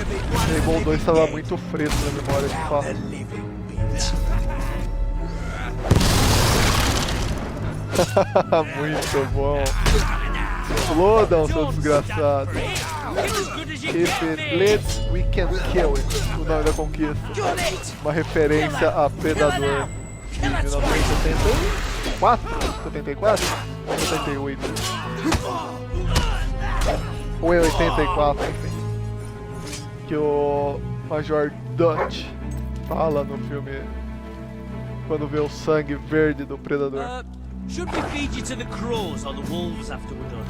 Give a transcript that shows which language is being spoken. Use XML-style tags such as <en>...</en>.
<pt>Fable 2 estava muito fresco na memória, de fato. Muito bom. Explodam, seu desgraçado.</pt> <en>If it bleeds, we can kill it.</en> <pt>O nome da conquista. Uma referência a Predador de 1974? 74? Ou 78? Ou é 84, enfim. Que o Major Dutch fala no filme quando vê o sangue verde do Predador.</pt> <en>Should we feed you to the crows or the wolves after we're done?</en>